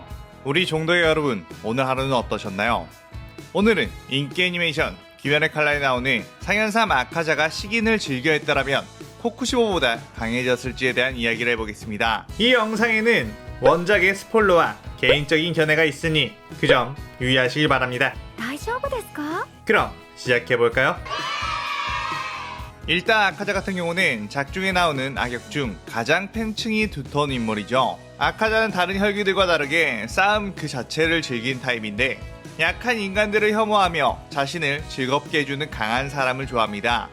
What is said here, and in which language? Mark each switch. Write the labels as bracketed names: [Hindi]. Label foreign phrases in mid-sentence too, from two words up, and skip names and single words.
[Korean] 우리 종덕의 여러분, 오늘 하루는 어떠셨나요? 오늘은 인기 애니메이션 귀멸의 칼날에 나오는 상현삼 아카자가 식인을 즐겨 했더라면 코쿠시보보다 강해졌을지에 대한 이야기를 해보겠습니다. 이 영상에는 원작의 스포일러와 개인적인 견해가 있으니 그 점 유의하시길 바랍니다. [Japanese] 大丈夫ですか? [Korean] 그럼 시작해볼까요? 일단 아카자 같은 경우는 작중에 나오는 악역 중 가장 팬층이 두터운 인물이죠. 아카자는 다른 혈기들과 다르게 싸움 그 자체를 즐긴 타입인데 약한 인간들을 혐오하며 자신을 즐겁게 해주는 강한 사람을 좋아합니다.